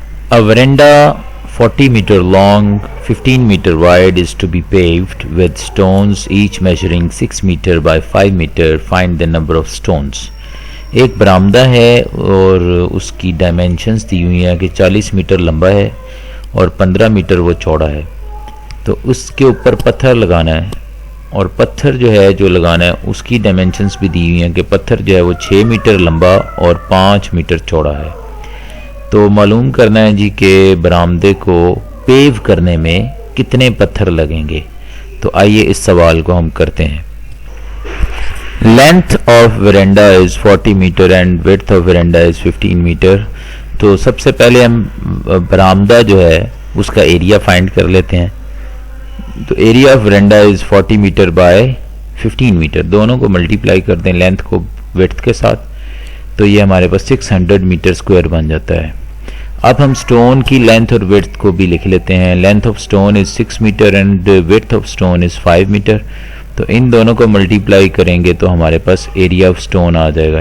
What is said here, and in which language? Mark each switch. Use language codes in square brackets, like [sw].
[en] A veranda 40 meter long, 15 meter wide is to be paved with stones each measuring 6 meter by 5 meter. Find the number of stones. [ur] ایک برآمدہ ہے اور اس کی dimensions دی ہوئی ہیں کہ 40 metre لمبا ہے اور 15 میٹر وہ چوڑا ہے. تو اس کے اوپر پتھر لگانا ہے، اور پتھر جو ہے جو لگانا ہے اس کی ڈائمینشنز بھی دی ہوئی ہیں کہ پتھر جو ہے وہ 6 میٹر لمبا اور 5 میٹر چوڑا ہے. تو معلوم کرنا ہے جی کہ برآمدے کو پیو کرنے میں کتنے پتھر لگیں گے. تو آئیے اس سوال کو ہم کرتے ہیں. [en] Length of veranda is 40 meter and width of veranda is 15 meter. [ur] تو سب سے پہلے ہم برآمدہ جو ہے اس کا ایریا فائنڈ کر لیتے ہیں. [en] تو area of veranda is 40 meter by 15 meter. [ur] دونوں کو ملٹیپلائی کر دیں لینتھ کو width کے ساتھ، تو یہ ہمارے پاس 600 میٹر اسکوائر بن جاتا ہے. اب ہم سٹون کی لینتھ اور width کو بھی لکھ لیتے ہیں. [en] Length of stone is 6 meter and width of stone is 5 meter. [ur] تو ان دونوں کو ملٹیپلائی کریں گے تو ہمارے پاس ایریا آف سٹون آ جائے گا.